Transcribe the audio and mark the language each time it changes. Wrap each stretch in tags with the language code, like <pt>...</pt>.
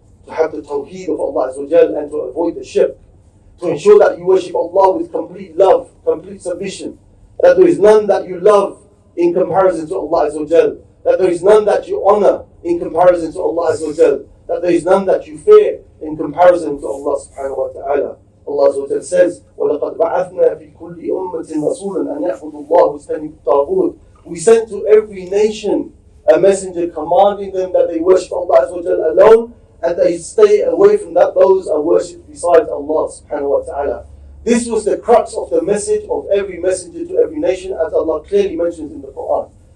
<en>to have the Tawheed of Allah Azza wa Jal and to avoid the shirk, to ensure that you worship Allah with complete love, complete submission, that there is none that you love in comparison to Allah Azza wa Jal, that there is none that you honor in comparison to Allah Azza wa Jal, that there is none that you fear in comparison to Allah subhanahu wa ta'ala.</en> <ar>Allah Azza wa Jal says, وَلَقَدْ بَعَثْنَا فِي كُلِّ أُمَّةٍ رَسُولًا أَنْ يَعْبُدُوا اللَّهَ وَاجْتَنِبُوا الطَّاغُوتَ.</ar> <en>We sent to every nation a messenger commanding them that they worship Allah Azza wa Jal alone and they stay away from that those are worshipped besides Allah subhanahu wa ta'ala. This was the crux of the message of every messenger to every nation, as Allah clearly mentions in the Quran.</en>